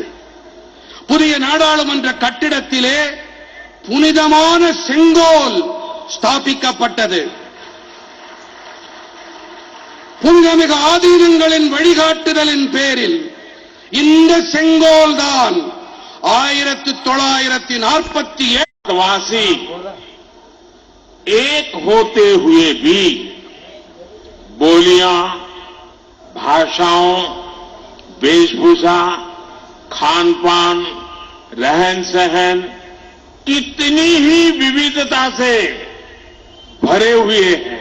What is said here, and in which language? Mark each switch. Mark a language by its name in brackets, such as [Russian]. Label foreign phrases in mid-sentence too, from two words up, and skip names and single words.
[Tamil] புதிய நாடாளுமன்ற கட்டிடத்திலே புனிதமான செங்கோல் ஸ்தாபிக்கப்பட்டது. புனிதமிகு ஆதீனங்களின் வழிகாட்டுதலின் பேரில் இந்த செங்கோல் தான் 1947 [Hindi] वासी एक होते हुए भी बोलियां, भाषाओं, वेशभूषा, खान पान, रहन सहन कितनी ही विविधता से भरे हुए हैं।